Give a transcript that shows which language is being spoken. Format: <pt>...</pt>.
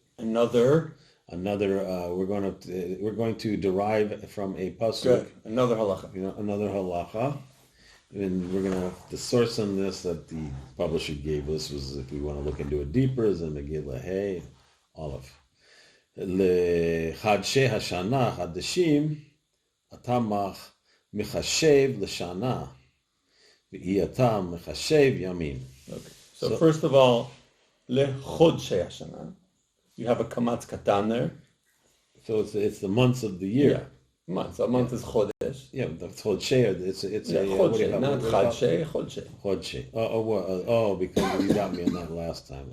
<en>Another We're going to derive from a pasuk. good. Another halacha. Another halacha. And we're going to, the source on this that the publisher gave us was, if we want to look into it deeper, is in Megillah Hey, Aleph.</en> <he>לחדשי השנה, חדשים, אתה מחשב לשנה, ואי אתה מחשב ימים.</he> <en>Okay. So first of all, lechodshei hashana. You have a kamatz katan there. So it's the months of the year. Yeah. Months. A month is chodesh. Yeah, the chodshei, it's Yeah, what do you chodshei, have? not chadshei, chodshei. Chodshei. Oh, because you got me on that last time.</en>